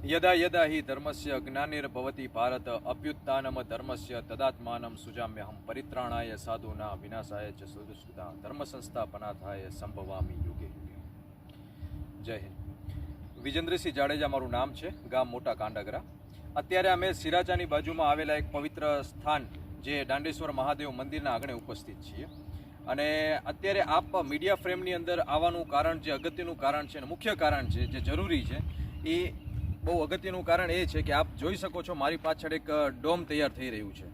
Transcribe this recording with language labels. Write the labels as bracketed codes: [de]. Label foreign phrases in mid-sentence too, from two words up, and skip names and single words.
[sa] यदा यदा हि धर्मस्य ज्ञानिर्भवति भारत अभ्युत्थानम धर्मस्य तदात्मानं सुजाम्यहं परित्राणाय साधूनां विनाशाय च सुदुष्कृतां धर्म संस्थापनार्थाय संभवामि युगे युगे। [hi] जय हिंद। [gu] વિજેન્દ્રસિંહ જાડેજા મારું નામ છે, ગામ મોટા કાંડાગરા। અત્યારે અમે સિરાજાની બાજુમાં આવેલા એક પવિત્ર સ્થાન જે દાંડેશ્વર મહાદેવ મંદિરના આંગણે ઉપસ્થિત છીએ અને અત્યારે આપ મીડિયા ફ્રેમની અંદર આવવાનું કારણ જે અગત્યનું કારણ છે અને મુખ્ય કારણ છે જે જરૂરી છે એ બહુ અગત્યનું કારણ એ છે કે આપ જોઈ શકો છો મારી પાછળ એક ડોમ તૈયાર થઈ રહ્યું છે।